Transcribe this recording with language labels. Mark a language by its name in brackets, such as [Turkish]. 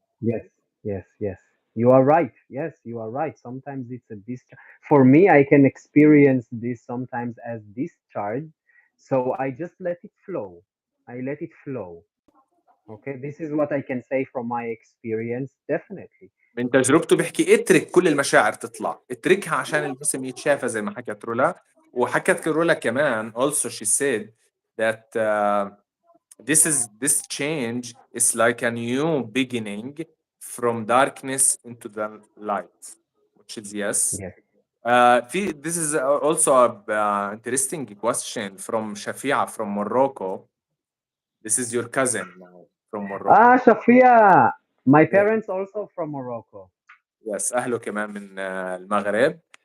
[English] Yes, yes, yes. You are right. Yes, you are right. Sometimes it's a discharge. For me, I can experience this sometimes as discharge. So I just let it flow. I let it flow. Okay, this is what I can say from my experience. Definitely. [Arabic] من تجربته بيحكي اترك كل المشاعر تطلع، اتركها عشان الجسم يتشافى زي ما حكت رولا. وحكت رولا كمان [English] also she said that this change is like a new beginning from darkness into the light, which is yes. Yes. This is also a interesting question from Shafia from Morocco. This is your cousin now from Morocco. Ah, Shafia. My Yeah. parents also from Morocco. Yes, [Arabic] أهله كمان من المغرب.